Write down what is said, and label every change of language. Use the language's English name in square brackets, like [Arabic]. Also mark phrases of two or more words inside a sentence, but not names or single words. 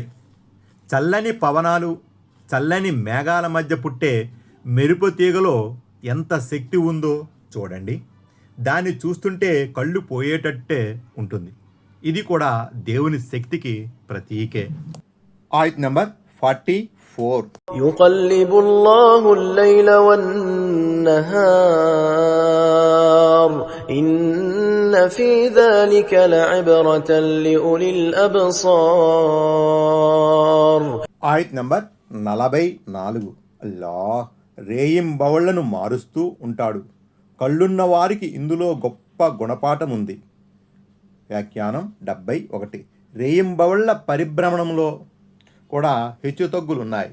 [Telugu] చల్లని పవనాలు, చల్లని మేఘాల మధ్య పుట్టే మెరుపు తీగలో ఎంత శక్తి ఉందో చూడండి. దాన్ని చూస్తుంటే కళ్ళు పోయేటట్టే ఉంటుంది. ఇది కూడా దేవుని శక్తికి ప్రతీకే. ఆయత్ నంబర్ 44. [Arabic] يقلب الله الليل والنهار إن في ذلك لعبرة لأولي الأبصار. [Telugu] ఆయత్ నంబర్ 44. అల్లాహ్ రేయింబవళ్లను మారుస్తూ ఉంటాడు. కళ్ళున్న వారికి ఇందులో గొప్ప గుణపాఠం ఉంది. వ్యాఖ్యానం 71. రేయింబవళ్ల పరిభ్రమణంలో కూడా హెచ్చుతగ్గులున్నాయి.